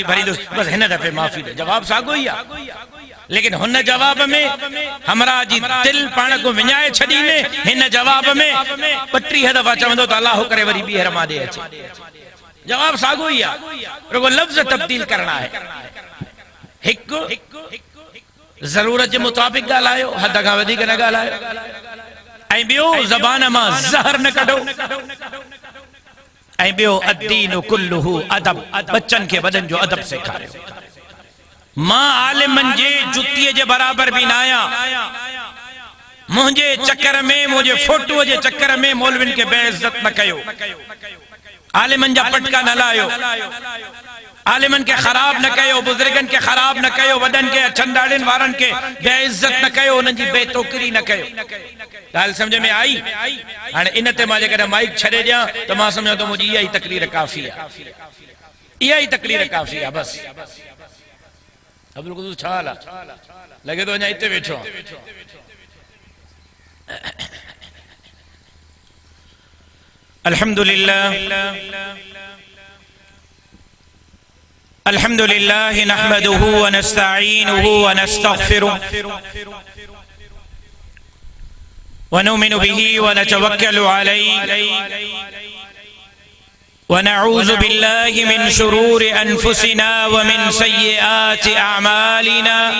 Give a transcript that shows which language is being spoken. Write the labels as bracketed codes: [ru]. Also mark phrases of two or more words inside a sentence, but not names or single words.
[sd] भरींदुसि बसि हिन दफ़े माफ़ी ॾे जवाब साॻियो ई आहे लेकिन हुन जवाब में हमरा जी दिल पाण को विञाए छॾींदे हिन जवाब में 32 दफ़ा चवंदो त अलाह करे वरी ॿीहर मां ॾे अचे जवाब साॻियो ई आहे रुगो लफ़्ज़ तब्दील करणा है हिकु ज़रूरत के मुताबिक ॻाल्हायो हद खां वधीक न ॻाल्हायो ऐं ॿियो ज़बान मां ज़हर न कढो ऐं ॿियो [ar] الدين كله [sd] अदब बच्चन के वॾनि जो अदब सेखारियो मां आलिमन जे जुतीअ जे बराबर भी न आहियां मुंहिंजे चक्कर में मुंहिंजे फोटूअ जे चक्कर में मौलविन के बेइज्जत न कयो आलिमन जा पटका न लायो आलिमन के खराब न कयो बुजुर्गन के खराब न कयो वडन के अछंदाड़िन वारन के बेइज्जत न कयो उन जी बेतोकरी न कयो गाल समझ में आई हाने इन ते मां जेकर माइक छड़े दिया तो मां समझो तो मुझी [ur] یہی تقریر کافی ہے یہی تقریر کافی ہے [sd] बस अब्दुल कुदूस छाला लगे तो अञा इते बैठो [ar] الحمد لله الحمد لله نحمده و نستعينه و نستغفره و نؤمن به و نتوكل عليه و نعوذ بالله من شرور أنفسنا و من سيئات أعمالنا